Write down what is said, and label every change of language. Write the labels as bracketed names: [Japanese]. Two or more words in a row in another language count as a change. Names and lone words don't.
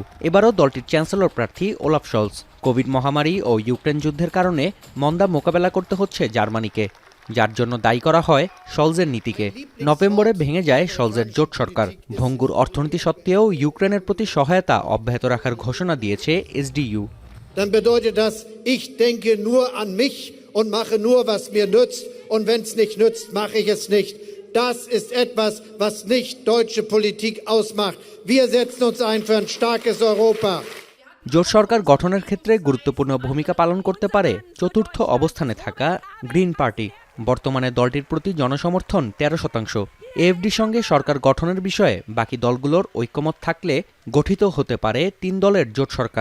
[Bangla] এবারও দলটির চ্যান্সেলর প্রার্থী ওলাফ শলস। কোভিড মহামারী ও ইউক্রেন যুদ্ধের কারণে মন্দা মোকাবেলা করতে হচ্ছে জার্মানিকে, যার জন্য দায়ী করা হয় শলজের নীতিকে। নভেম্বরে ভেঙে যায় শলজের জোট সরকার। ভঙ্গুর অর্থনীতি সত্ত্বেও ইউক্রেনের প্রতি সহায়তা অব্যাহত রাখার ঘোষণা দিয়েছে এসডিইউ। [German] Dann bedeutet das, ich denke nur an mich und mache nur, was mir nützt. Und wenn es nicht nützt, mache ich es nicht. Das ist etwas, was nicht deutsche Politik ausmacht. Wir setzen uns ein für ein starkes Europa. [Bangla] জোট সরকার গঠনের ক্ষেত্রে গুরুত্বপূর্ণ ভূমিকা পালন করতে পারে চতুর্থ অবস্থানে থাকা গ্রিন পার্টি। বর্তমানে দলটির প্রতি জনসমর্থন 13%। এএফডির সঙ্গে সরকার গঠনের বিষয়ে বাকি দলগুলোর ঐকমত থাকলে গঠিত হতে পারে 3 দলের জোট সরকার।